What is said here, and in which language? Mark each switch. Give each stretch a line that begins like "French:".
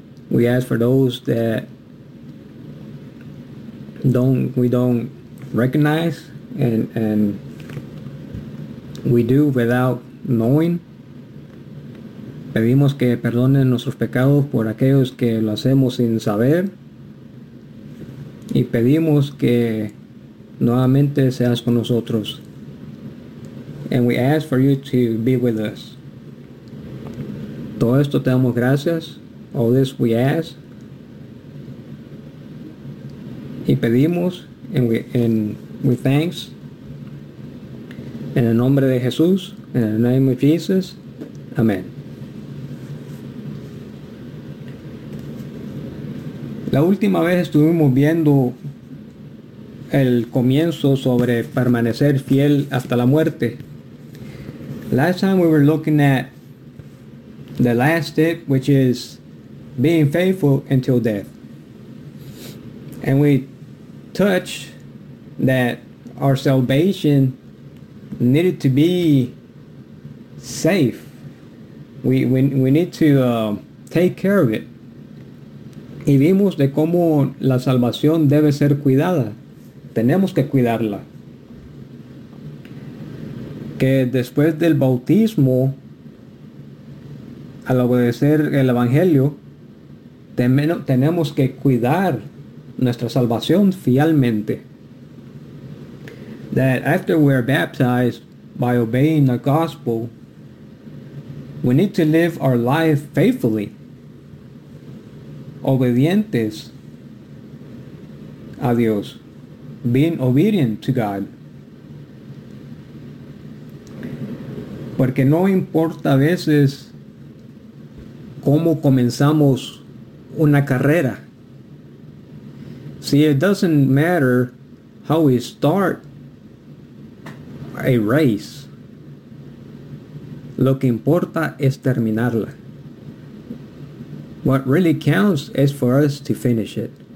English: We ask for those that we don't recognize and we do without knowing.
Spanish: Pedimos que perdonen nuestros pecados por aquellos que lo hacemos sin saber. Y pedimos que nuevamente seas con nosotros.
English: And we ask for you to be with us.
Spanish: Todo esto te damos gracias.
English: All this we ask.
Spanish: Y pedimos,
English: and we thanks.
Spanish: En el nombre de Jesús,
English: in the name of Jesus, amen.
Spanish: La última vez estuvimos viendo el comienzo sobre permanecer fiel hasta la muerte.
English: Last time we were looking at the last step, which is being faithful until death. And we touched that our salvation needed to be safe. We need to take care of it.
Spanish: Y vimos de cómo la salvación debe ser cuidada. Tenemos que cuidarla. Que después del bautismo, al obedecer el Evangelio, tenemos que cuidar nuestra salvación fielmente.
English: That after we are baptized by obeying the gospel, we need to live our life faithfully,
Spanish: obedientes a Dios,
English: being obedient to God.
Spanish: Porque no importa a veces cómo comenzamos una carrera.
English: See, it doesn't matter how we start a race.
Spanish: Lo que importa es terminarla.
English: What really counts is for us to finish it.